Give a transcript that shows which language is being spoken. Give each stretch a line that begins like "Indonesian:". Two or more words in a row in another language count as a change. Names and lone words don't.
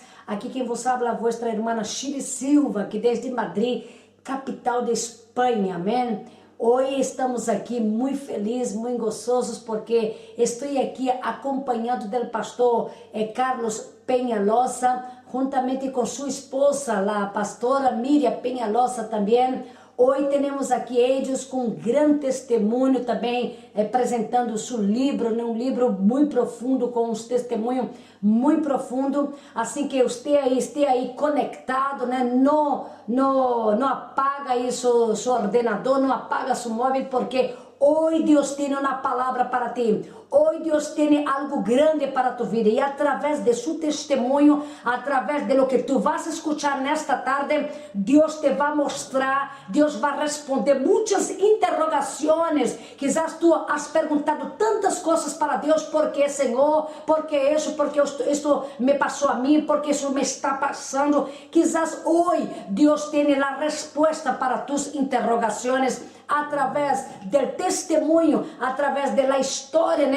Spanish: Aquí quien vos habla, vuestra hermana Shiri Silva, que desde Madrid, capital de Espanha, amén. Hoy estamos aquí muy felices, muy gozosos, porque estoy aquí acompañado del pastor Carlos Peñalosa, juntamente con su esposa, la pastora Miriam Peñalosa también. Hoy tenemos
Portuguese: aqui eles com grande testemunho também, apresentando seu livro, né? Um livro muito profundo, com uns testemunhos muito profundos. Assim que você esteja aí conectado, né? Não apaga aí seu ordenador, não apaga seu móvel, porque hoje Deus tem uma palavra para ti. Hoje Deus tem algo grande para tu vida, e através de seu testemunho, através de
Spanish: lo que tu vas escuchar
Portuguese: nesta tarde, Deus te vai mostrar, Deus vai responder muitas interrogações.
Spanish: Quizás tu has
Portuguese: perguntado tantas coisas para Deus: por que, Senhor? Por que isso? Por que isto me passou a mim? Por que isso me está passando? Quizás hoje Deus tem a resposta para tus interrogações, através do testemunho, através da história, né?